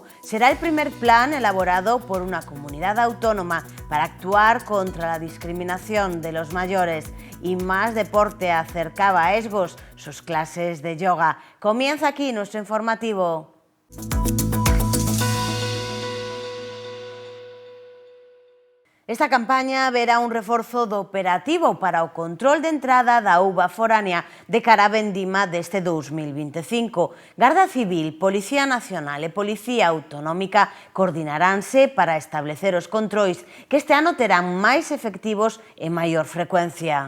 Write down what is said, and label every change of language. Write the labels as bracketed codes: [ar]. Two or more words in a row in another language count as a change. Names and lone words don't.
[es] Será el primer plan elaborado por una comunidad autónoma para actuar contra la discriminación de los mayores. Y Más Deporte acercaba a Esgos sus clases de yoga. Comienza aquí nuestro informativo. [gl] Esta campaña verá un reforzo do operativo para o control de entrada da uva foránea de cara á vendima deste 2025. Garda Civil, Policía Nacional e Policía Autonómica coordinaránse para establecer os controis que este ano terán máis efectivos e maior frecuencia.